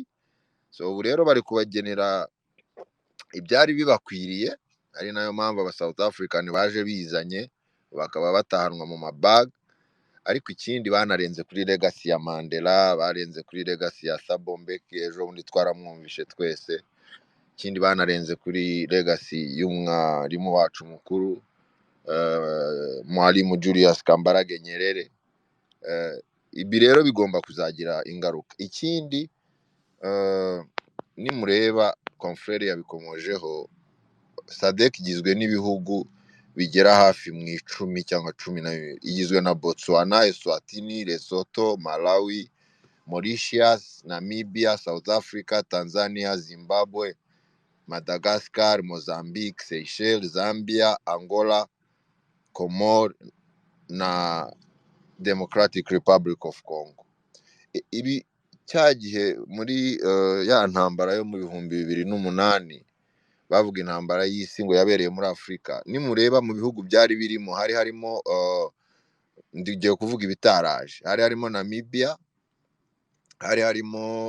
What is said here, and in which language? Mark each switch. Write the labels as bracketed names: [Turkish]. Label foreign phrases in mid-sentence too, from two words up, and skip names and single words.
[Kinyarwanda] so ubu rero bari kubagenera ibyari bibakwiriye ari nayo mpamvu aba South African baje bizanye bakaba batahanwa mu mabag ariko ikindi banarenze kuri legacy ya Mandela barenze kuri legacy ya Thabo Mbeki ejo bundi twaramwumvishe twese ikindi banarenze kuri legacy y'umwarimu wacu mukuru Mwalimu Julius Kambarage Nyerere ibi rero bigomba kuzagira ingaruka ikindi nimureba confrere yabikomojeho SADC igizwe n'ibihugu bigera hafi mu 10 cyangwa 12 igizwe na Botswana, Eswatini, Lesotho, Malawi, Mauritius, Namibia, South Africa, Tanzania, Zimbabwe, Madagascar, Mozambique, Seychelles, Zambia, Angola, Comor na Democratic Republic of Congo. Ibi cyagihe muri ya ntambara yo mu 2008 bavuga intambara y'isi ngo yabereye muri Afrika nimureba mu bihugu byari birimo hari harimo ndigiye kuvuga ibitaraje hari harimo Namibia hari harimo